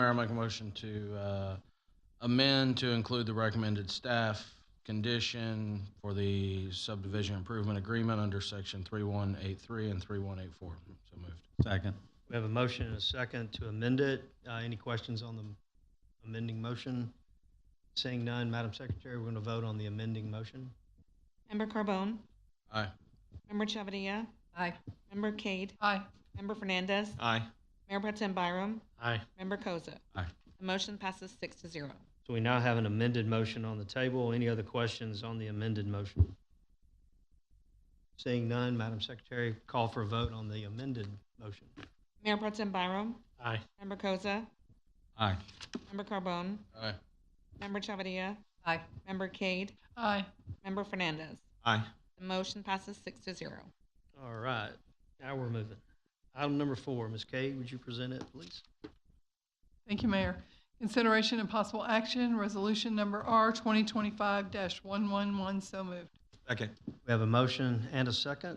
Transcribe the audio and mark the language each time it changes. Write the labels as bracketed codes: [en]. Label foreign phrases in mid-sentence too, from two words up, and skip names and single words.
[en] I make a motion to amend to include the recommended staff condition for the subdivision improvement agreement under section 3183 and 3184. So moved. Second. We have a motion and a second to amend it. Any questions on the amending motion? Seeing none, Madam Secretary, we're going to vote on the amending motion. Member Carbone? Aye. Member Chavadilla? Aye. Member Cade? Aye. Member Fernandez? Aye. Mayor Pro Tem Byram? Aye. Member Koza? Aye. The motion passes 6-0. So we now have an amended motion on the table. Any other questions on the amended motion? Seeing none, Madam Secretary, call for a vote on the amended motion. Mayor Pro Tem Byram? Aye. Member Koza? Aye. Member Carbone? Aye. Member Chavadilla? Aye. Member Cade? Aye. Member Fernandez? Aye. The motion passes 6-0. All right, now we're moving. Item number 4, Ms. Kay, would you present it, please? Thank you, Mayor. Consideration and possible action, resolution number R 2025-111. So moved. Second. We have a motion and a second.